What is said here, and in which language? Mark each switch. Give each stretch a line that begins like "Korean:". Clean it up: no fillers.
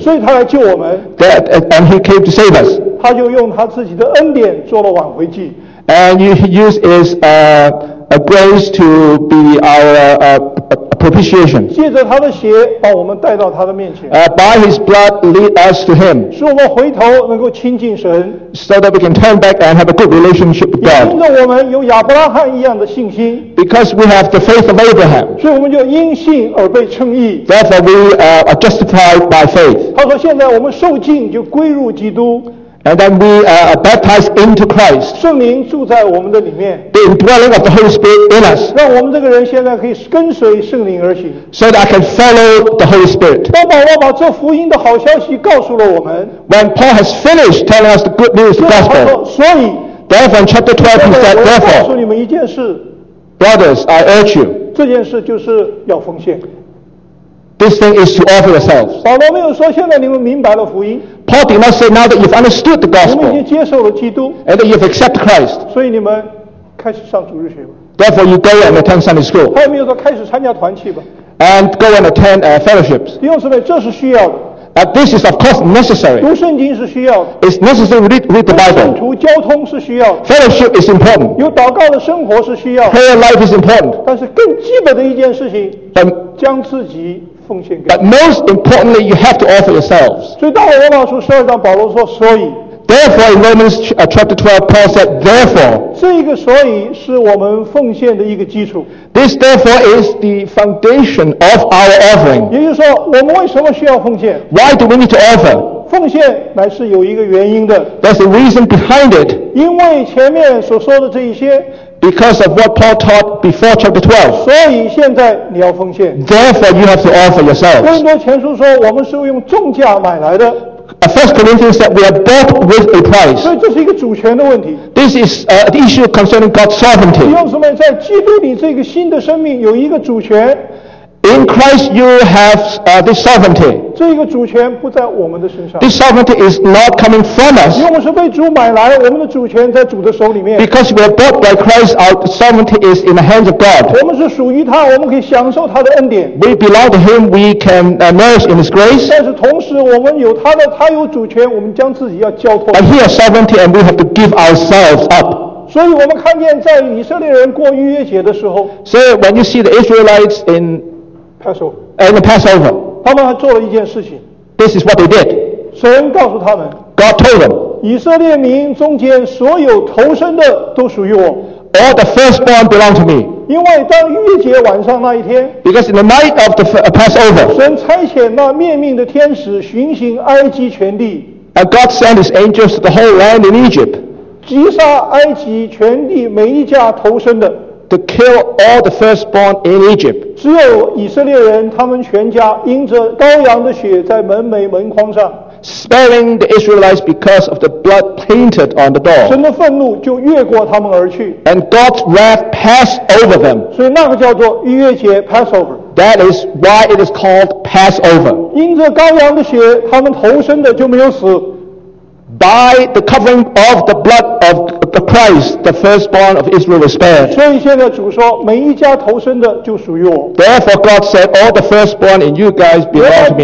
Chinese: 所以他来救我们。
English: That, and he came to save us.
Chinese: 他就用他自己的恩典做了挽回祭。
English: And he used his a grace to be our propitiation.
Chinese: 借着他的血把我们带到他的面前。
English: By his blood lead us to him.
Chinese: 使我们回头能够亲近神。
English: So that we can turn back and have a good relationship with God.
Chinese: 也因着我们有亚伯拉罕一样的信心。
English: Because we have the faith of Abraham.
Chinese: 所以我们就因信而被称义。
English: Therefore we are justified by faith.
Chinese: 他说现在我们受浸就归入基督。
English: And then we are baptized into Christ.
Chinese: 圣灵住在我们的里面。
English: The indwelling of the Holy Spirit in us.
Chinese: 让我们这个人现在可以跟随圣灵而行。
English: So that I can follow the Holy Spirit.
Chinese: 当保罗把这福音的好消息告诉了我们。
English: When Paul has finished telling us the good news, the gospel.
Chinese: 所以。
English: Therefore, in chapter 12, he said, therefore.
Chinese: 我告诉你们一件事。
English: Brothers, I urge you.
Chinese: 这件事就是要奉献。
English: This thing is to offer yourselves.
Chinese: 保罗没有说现在你们明白了福音。
English: Paul did not say now that you've understood the gospel and that you've accepted Christ. Therefore, you go and attend Sunday school. And go and attend fellowships.
Chinese: 弟兄姊妹，这是需要的。
English: This is of course necessary.
Chinese: 读圣经是需要的。
English: It's necessary to read the Bible.
Chinese: 圣徒交通是需要的。
English: Fellowship is important.
Chinese: 有祷告的生活是需要的。
English: Prayer life is important.
Chinese: 但是更基本的一件事情，将自己奉献给。
English: But most importantly, you have to offer yourselves.
Chinese: 所以到了罗马书十二章，保罗说，所以。
English: Therefore, in Romans chapter 12, Paul said, therefore.
Chinese: 这个所以是我们奉献的一个基础。
English: This therefore is the foundation of our offering.
Chinese: 也就是说，我们为什么需要奉献？
English: Why do we need to offer?
Chinese: 奉献乃是有一个原因的。
English: There's a reason behind it.
Chinese: 因为前面所说的这一些。
English: Because of what Paul taught before chapter 12.
Chinese: 所以现在你要奉献。
English: Therefore, you have to offer yourselves.
Chinese: 更多前书说，我们是用重价买来的。
English: First Corinthians that we are bought with a price.
Chinese: 所以这是一个主权的问题。
English: This is the issue concerning God's sovereignty.
Chinese: 弟兄姊妹，在基督里这个新的生命有一个主权。
English: In Christ you have this sovereignty.
Chinese: 这个主权不在我们的身上。
English: This sovereignty is not coming from us.
Chinese: 因为我们是被主买来，我们的主权在主的手里面。
English: Because we are bought by Christ, our sovereignty is in the hands of God.
Chinese: 我们是属于他，我们可以享受他的恩典。
English: We belong to him, we can nourish in his grace.
Chinese: 但是同时我们有他的，他有主权，我们将自己要交托。
English: But he has sovereignty and we have to give ourselves up.
Chinese: 所以我们看见在以色列人过逾越节的时候。
English: So when you see the Israelites in Passover, and the Passover,
Chinese: 他们还做了一件事情。
English: This is what they did.
Chinese: 神告诉他们。
English: God told them.
Chinese: 以色列民中间所有投生的都属于我。
English: All the firstborn belong to me.
Chinese: 因为当逾越节晚上那一天。
English: Because in the night of the Passover,
Chinese: 神差遣那面命的天使巡行埃及全地。
English: And God sent his angels to the whole land in Egypt.
Chinese: 击杀埃及全地每一家投生的。
English: To kill all the firstborn in Egypt.
Chinese: 只有以色列人他们全家因着羔羊的血在门楣门框上。
English: Sparing the Israelites because of the blood painted on the door.
Chinese: 神的愤怒就越过他们而去。
English: And God's wrath passed over them.
Chinese: 所以那个叫做逾越节 Passover.
English: That is why it is called Passover.
Chinese: 因着羔羊的血他们投生的就没有死。
English: By the covering of the blood of the Christ, the firstborn of Israel was spared.
Chinese: 所以现在主说，每一家投生的就属于我。
English: Therefore, God said, all the firstborn in you guys belong to me.